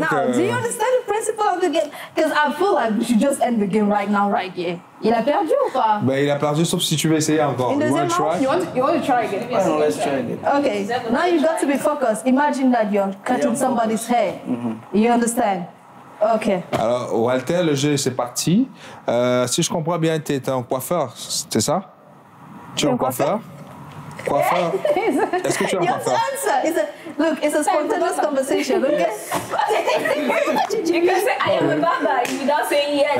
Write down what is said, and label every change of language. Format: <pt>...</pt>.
<en>now, do you understand the principle of the game? Because I feel like we should just end the game right now, right here.</en> <fr>Il a perdu ou pas? Ben, il a perdu, sauf si tu veux essayer encore.</fr> <en>In the You want to try? you want to try again? Well, let's try again. Okay. Now you got to be focused. Imagine that you're cutting somebody's hair. You understand? Okay.</en> <fr>Alors, Walter, le jeu, c'est parti. Si je comprends bien, tu es un coiffeur, c'est ça? Tu es un coiffeur? Coiffeur? Est-ce que tu es un</fr> <en>You have to</en> <fr>coiffeur?</fr> <en>answer. It's a spontaneous conversation, okay? You can say I am a barber without saying yes.</en>